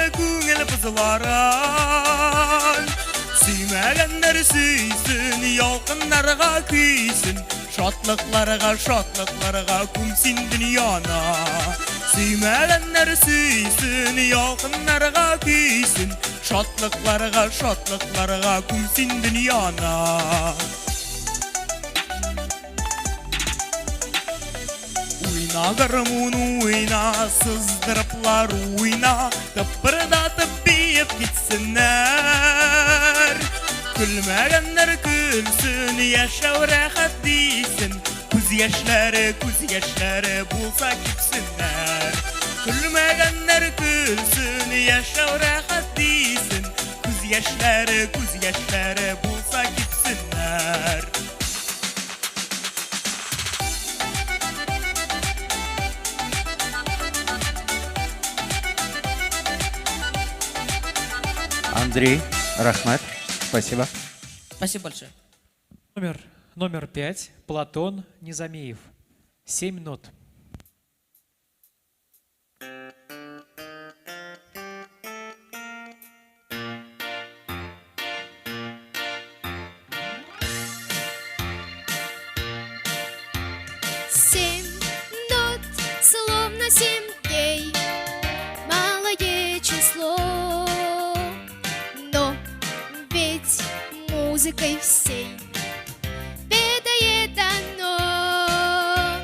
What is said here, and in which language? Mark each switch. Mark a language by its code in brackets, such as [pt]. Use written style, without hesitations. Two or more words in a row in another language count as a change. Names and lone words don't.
[tt] güngel kızlaran Suymaganlar süysün, yalqınlarga küysün Şatlıklarga kumsin dünyana Suymaganlar süysün, yalqınlarga küysün Şatlıklarga kumsin dünyana Уйна, гармун уйна, сыздырыплар уйна, тыпырдатып биеп китсеннәр. Күлмәгәннәр күлсен, яшәү рәхәт дисен, күз яшьләре булса кипсеннәр. Күлмәгәннәр күлсен, яшәү рәхәт дисен, күз яшьләре булса кипсеннәр. Андрей, Рахмат, [ru] спасибо. Спасибо большое. Номер 5. Платон Низамиев. 7 нот. Семь нот, словно 7 дней, малое число, но ведь музыкой всей ведает оно.